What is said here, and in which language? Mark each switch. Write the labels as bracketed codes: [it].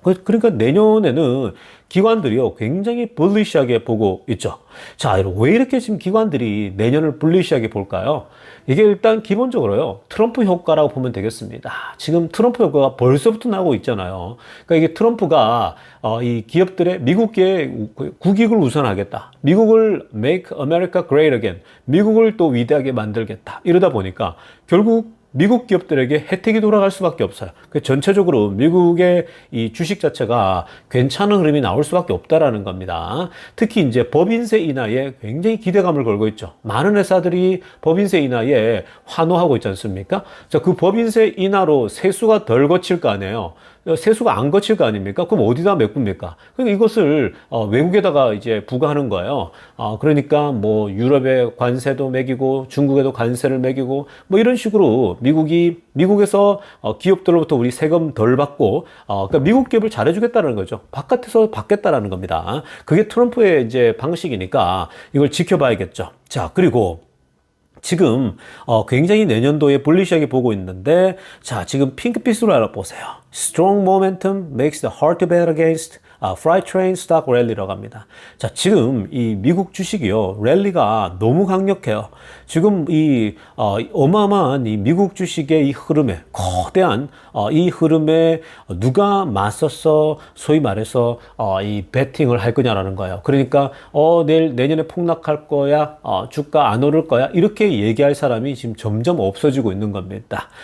[ko] 그러니까 내년에는 기관들이요 굉장히 불리시하게 보고 있죠. 자, 왜 이렇게 지금 기관들이 내년을 불리시하게 볼까요? 이게 일단 기본적으로요 트럼프 효과라고 보면 되겠습니다. 지금 트럼프 효과가 벌써부터 나오고 있잖아요. 그러니까 이게 트럼프가 이 기업들의 미국의 국익을 우선하겠다. [en] 미국을 Make America Great Again. [ko] 미국을 또 위대하게 만들겠다. 이러다 보니까 결국 미국 기업들에게 혜택이 돌아갈 수밖에 없어요. 전체적으로 미국의 이 주식 자체가 괜찮은 흐름이 나올 수밖에 없다라는 겁니다. 특히 이제 법인세 인하에 굉장히 기대감을 걸고 있죠. 많은 회사들이 법인세 인하에 환호하고 있지 않습니까? 자, 그 법인세 인하로 세수가 덜 거칠 거 아니에요. 세수가 안 거칠 거 아닙니까? 그럼 어디다 메꿉니까? 그러니까 이것을 외국에다가 이제 부과하는 거예요. 그러니까 뭐 유럽에 관세도 매기고 중국에도 관세를 매기고 뭐 이런 식으로 미국에서 기업들로부터 우리 세금 덜 받고 그러니까 미국 기업을 잘해주겠다는 거죠. 바깥에서 받겠다라는 겁니다. 그게 트럼프의 이제 방식이니까 이걸 지켜봐야겠죠. 자, 그리고 지금 굉장히 내년도에 불리시하게 보고 있는데 자, 지금 핑크빛으로 알아보세요. [en] Strong momentum makes the hard to bet against freight train stock rally [ko] 라고 합니다. 자, 지금 이 미국 주식이요 랠리가 너무 강력해요. 지금 이 어마어마한 이 미국 주식의 이 흐름에 거대한 이 흐름에 누가 맞서서 소위 말해서 이 베팅을 할 거냐라는 거예요. 그러니까 내년에 폭락할 거야, 주가 안 오를 거야 이렇게 얘기할 사람이 지금 점점 없어지고 있는 겁니다.